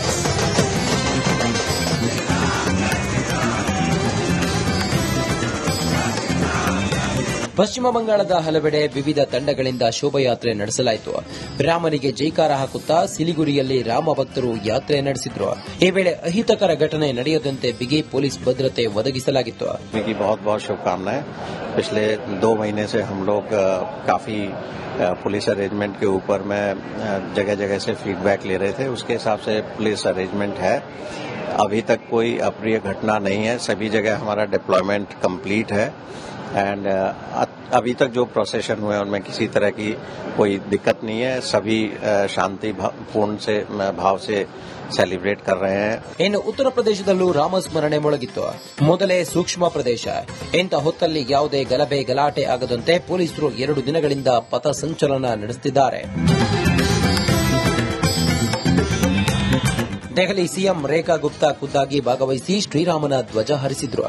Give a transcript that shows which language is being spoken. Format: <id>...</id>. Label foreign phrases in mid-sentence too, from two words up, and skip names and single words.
<kn>ಪಶ್ಚಿಮ ಬಂಗಾಳದ ಹಲವೆಡೆ ವಿವಿಧ ತಂಡಗಳಿಂದ ಶೋಭಾಯಾತ್ರೆ ನಡೆಸಲಾಯಿತು. ರಾಮನಿಗೆ ಜೈಕಾರ ಹಾಕುತ್ತಾ ಸಿಲಿಗುರಿಯಲ್ಲಿ ರಾಮ ಭಕ್ತರು ಯಾತ್ರೆ ನಡೆಸಿದ್ರು. ಈ ವೇಳೆ ಅಹಿತಕರ ಘಟನೆ ನಡೆಯದಂತೆ ಬಿಗಿ ಪೊಲೀಸ್ ಭದ್ರತೆ ಒದಗಿಸಲಾಗಿತ್ತು.</kn> <hi>बहुत बहुत शुभकामनाएं. पिछले 2 महीने से हम लोग काफी</hi> <en>police arrangement</en> <hi>के ऊपर में जगह जगह से फीडबैक ले रहे थे. उसके हिसाब से</hi> <en>police arrangement</en> <hi>है. अभी तक कोई अप्रिय घटना नहीं है. सभी जगह हमारा</hi> <en>deployment complete</en> <hi>है एंड अभी तक जो प्रोसेशन हुए उनमें किसी तरह की कोई दिक्कत नहीं है. सभी शांति पूर्ण से भाव से ಸೆಲೆಬ್ರೇಟ್ कर रहे हैं.</hi> <kn>ಇನ್ನು ಉತ್ತರ ಪ್ರದೇಶದಲ್ಲೂ ರಾಮಸ್ಮರಣೆ ಮೊಳಗಿತ್ತು. ಮೊದಲೇ ಸೂಕ್ಷ್ಮ ಪ್ರದೇಶ. ಇಂಥ ಹೊತ್ತಲ್ಲಿ ಯಾವುದೇ ಗಲಭೆ ಗಲಾಟೆ ಆಗದಂತೆ ಪೊಲೀಸರು 2 ದಿನಗಳಿಂದ ಪಥ ಸಂಚಲನ ನಡೆಸುತ್ತಿದ್ದಾರೆ. ದೆಹಲಿ ಸಿಎಂ ರೇಖಾ ಗುಪ್ತಾ ಖುದ್ದಾಗಿ ಭಾಗವಹಿಸಿ ಶ್ರೀರಾಮನ ಧ್ವಜ ಹಾರಿಸಿದ್ರು.</kn>